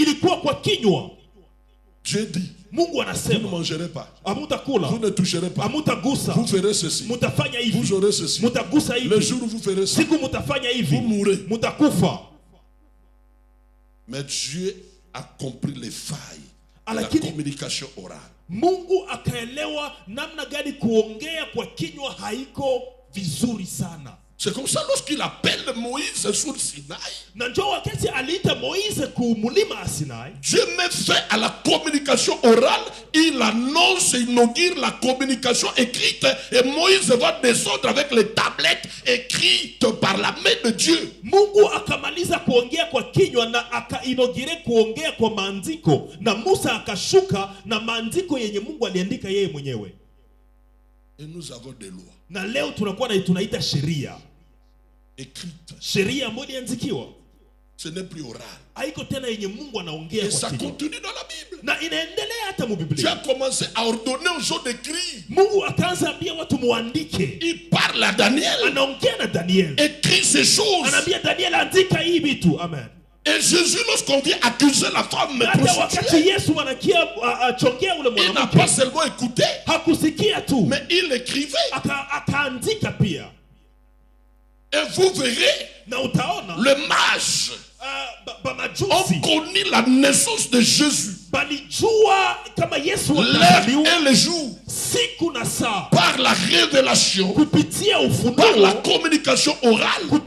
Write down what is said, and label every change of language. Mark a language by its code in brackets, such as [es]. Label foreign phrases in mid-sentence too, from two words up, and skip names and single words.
[fr] Dieu dit, vous ne mangerez pas, vous ne toucherez pas, vous ferez ceci, vous aurez ceci, le jour où vous ferez ça, vous mourrez. Mais Dieu a compris les failles de la communication orale. [sw] Mungu akaelewa namna gani kuongea kwa kinywa haiko vizuri sana. [fr] C'est comme ça lorsqu'il appelle Moïse sur Sinaï. Dieu met fin à la communication orale. Il annonce, il inaugure la communication écrite. Et Moïse va descendre avec les tablettes écrites par la main de Dieu. [sw] Mungu akamaliza kuongea kwa kinywa na akainogire kuongea kwa maandiko. Na Musa akashuka na maandiko yenye Mungu aliandika yeye mwenyewe. [fr] Et nous avons des lois. [sw] Na leo tunaita sheria. [fr] Écrite. [sw] Sheria ambayo iliandikiwa. [fr] Ce n'est plus oral. [sw] Haiko tena yenye Mungu anaongea kwa kinywa. [fr] Et ça continue dans la Bible. [sw] Na inaendelea hata mu Biblia. [fr] Dieu a commencé à ordonner aux gens d'écrire. [sw] Mungu akaanza ambia watu muandike. [fr] Il parle à Daniel. [sw] Anaongea na Daniel. [fr] Écris ces choses. [sw] Anaambia Daniel andika hii vitu. Amen. [fr] Et Jésus, lorsqu'on vient accuser la femme prostituée, il n'a pas seulement écouté, mais il écrivait. Et vous verrez, le mage, on connaît la naissance de Jésus, l'heure et le jour, par la révélation, par la communication orale.